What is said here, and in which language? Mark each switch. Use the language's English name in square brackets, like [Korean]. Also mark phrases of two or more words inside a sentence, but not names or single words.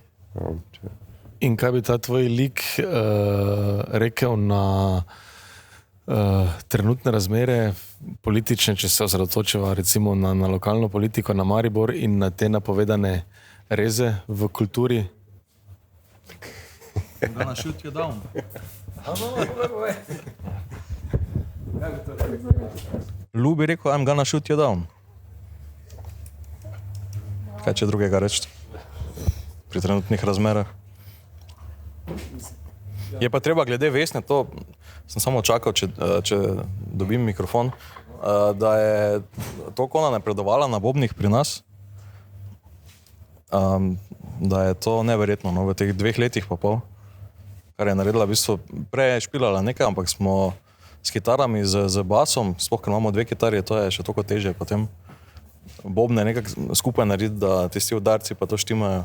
[Slovenian] In kaj bi ta tvoj lik rekel na trenutne razmere politične, če se osredotočiva recimo na lokalno politiko, na Maribor in na te napovedane reze v kulturi? [English] Gonna shoot you down. [Slovenian] Lu bi rekel, [English] I'm gonna shoot you down. [Slovenian] Kaj če drugega reči? Pri trenutnih razmerah. Je pa treba glede Vesne, to sem samo čakal, če dobim mikrofon, da je toliko ona napredovala na bobnih pri nas, da je to neverjetno, no, v teh 2 letih pa pol, kar je naredila, v bistvu prej je špilala nekaj, ampak smo s kitarami, z basom, sploh ker imamo 2 kitarje, to je še toliko težje potem bobne nekako skupaj narediti, da tisti udarci pa to štimajo.